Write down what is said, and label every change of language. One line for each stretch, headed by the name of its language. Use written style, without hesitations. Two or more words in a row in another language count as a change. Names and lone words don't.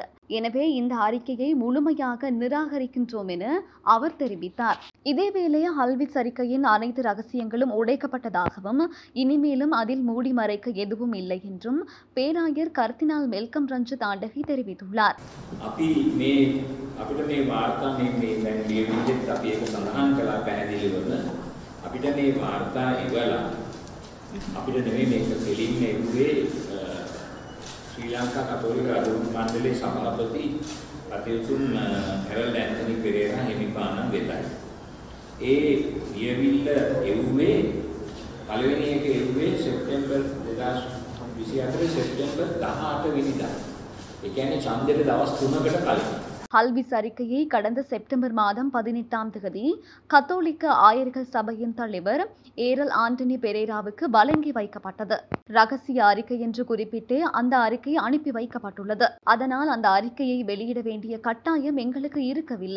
Tamil: எனவே இந்த அறிக்கையை முழுமையாக நிராகரிக்கின்றோம் என அவர் தெரிவித்தார். இதேவேளை ஹல்விஸ் அறிக்கையின் அனைத்து ரகசியங்களும் உடைக்கப்பட்டதாகவும் இனிமேலும் அதில் மூடி மறைக்க எதுவும் இல்லை என்றும் பேராயர் கர்தினால் மெல்கம் ரஞ்சித் ஆண்டகை தெரிவித்துள்ளார்.
Sinhala: අපිට මේ වාර්තා මේ දැන් ලියවිච්චත් අපි ඒක සඳහන් කළා පැහැදිලිවම අපිට මේ වාර්තා ඉවලා අපිට නෙමෙයි මේක දෙලින්ම එන්නේ ශ්‍රී ලංකා කතෝලික ආගමික මණ්ඩලයේ සභාපති අතිඋතුම් හැරල්ඩ් ඇන්තනි පෙරේරා හිමිපාණන් වෙතයි. ඒ ලියවිල්ල එව්වේ පළවෙනි එක එව්වේ සෙප්තැම්බර් 2024 සෙප්තැම්බර් 18 වෙනිදා. ඒ කියන්නේ ඡන්දෙට දවස් 3කට කලින්.
Tamil: ஹல்விஸ் அறிக்கையை கடந்த செப்டம்பர் மாதம் 18ஆம் தேதி கத்தோலிக்க ஆயர்கள் சபையின் தலைவர் ஏரல் ஆண்டனி பெரேராவுக்கு வழங்கி வைக்கப்பட்டது. ரகசிய அறிக்கை என்று குறிப்பிட்டு அந்த அறிக்கை அனுப்பி வைக்கப்பட்டுள்ளது. அதனால் அந்த அறிக்கையை வெளியிட வேண்டிய கட்டாயம் எங்களுக்கு இருக்கவில்லை.